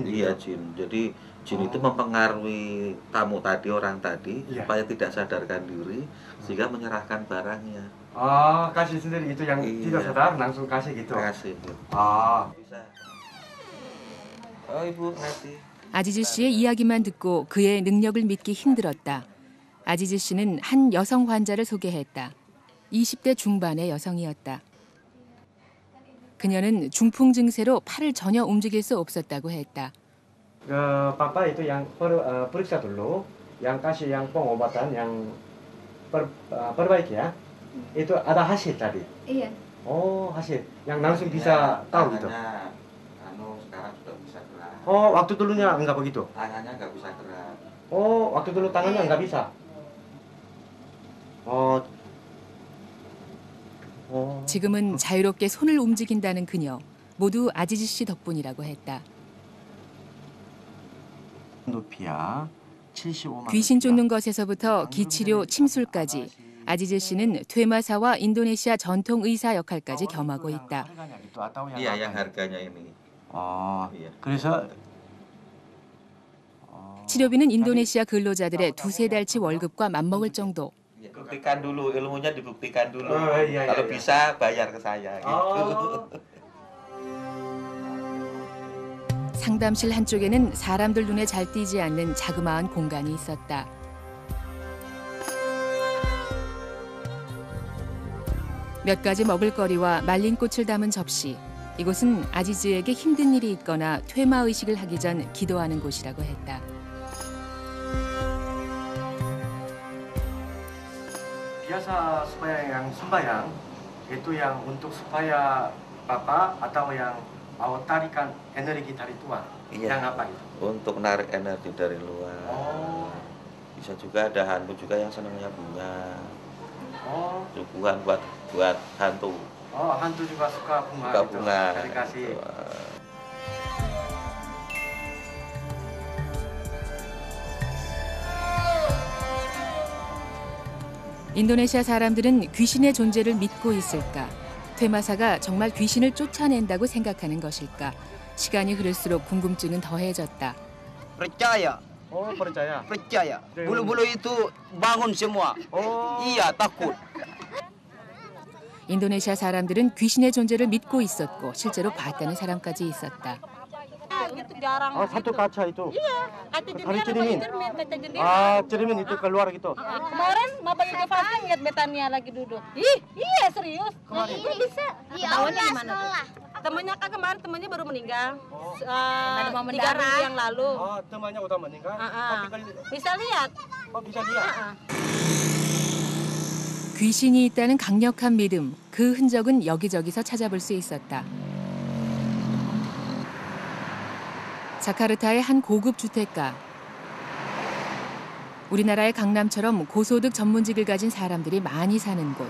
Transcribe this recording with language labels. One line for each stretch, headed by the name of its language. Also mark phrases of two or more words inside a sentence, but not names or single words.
Indonesian: Iya, jin. Jadi jin itu mempengaruhi tamu tadi, orang tadi, supaya tidak sadarkan diri, sehingga menyerahkan barangnya. Oh, kasih sendiri itu yang tidak sadar langsung kasih gitu. Kasih. Bisa. Oh, Ibu, ngerti.
Korean: 아지즈 씨의 이야기만 듣고 그의 능력을 믿기 힘들었다. 아지즈 씨는 한 여성 환자를 소개했다. 20대 중반의 여성이었다. 그녀는 중풍 증세로 팔을 전혀 움직일 수 없었다고 했다.
Indonesian: Papa itu yang periksa dulu, yang kasih yang pengobatan, yang perbaiki ya. Itu ada hasil tadi. Iya. Oh, hasil. Yang langsung bisa tahu gitu. Sekarang sudah bisa gerak. Oh, waktu dulunya enggak begitu? Tangannya nggak bisa gerak. Oh, waktu dulu tangannya enggak bisa.
Korean: 지금은 자유롭게 손을 움직인다는 그녀. 모두 아지즈 씨 덕분이라고 했다. 높이야. 75만. 귀신 쫓는 것에서부터 기치료, 침술까지 아지즈 씨는 퇴마사와 인도네시아 전통 의사 역할까지 겸하고 있다.
Indonesian: Iya, yang harganya ini. Iya.
Korean: 그래서 치료비는 인도네시아 근로자들의 2-3달치 월급과 맞먹을 정도.
Indonesian: Buktikan dulu, ilmunya dibuktikan dulu. Iya, Kalau iya. bisa bayar ke saya gitu.
Korean: 상담실 한쪽에는 사람들 눈에 잘 띄지 않는 자그마한 공간이 있었다. 몇 가지 먹을거리와 말린 꽃을 담은 접시. 이곳은 아지즈에게 힘든 일이 있거나 퇴마 의식을 하기 전 기도하는 곳이라고 했다.
Indonesian: biasa supaya yang sembahyang itu yang untuk supaya Papa atau yang mau tarikan energi dari Tuhan. Iya. Yang apa itu? Untuk narik energi dari luar. Bisa juga ada hantu juga yang senangnya bunga. Suguhan buat hantu. Oh, hantu juga suka bunga. Suka bunga. Dikasih.
Korean: 인도네시아 사람들은 귀신의 존재를 믿고 있을까? 퇴마사가 정말 귀신을 쫓아낸다고 생각하는 것일까? 시간이 흐를수록 궁금증은 더해졌다.
Indonesian: Percaya. Oh, percaya. Percaya. Bulu-bulu itu bangun semua. Iya, takut.
Korean: 인도네시아 사람들은 귀신의 존재를 믿고 있었고 실제로 봤다는 사람까지 있었다.
Indonesian: Satu kaca itu. Iya, kaca Hari jendela, cermin. kaca jendela. cermin itu keluar gitu. Kemarin mau bagi ke fasting lihat Betania lagi duduk. Iya serius. Kemarin. Bisa. Ketahuannya gimana tuh? Temannya kan kemarin temannya baru meninggal. 3 minggu yang lalu. temannya udah meninggal. Bisa lihat. bisa lihat.
Korean: 귀신이 있다는 강력한 믿음, 그 흔적은 여기저기서 찾아볼 수 있었다. 자카르타의 한 고급 주택가. 우리나라의 강남처럼 고소득 전문직을 가진 사람들이 많이 사는 곳.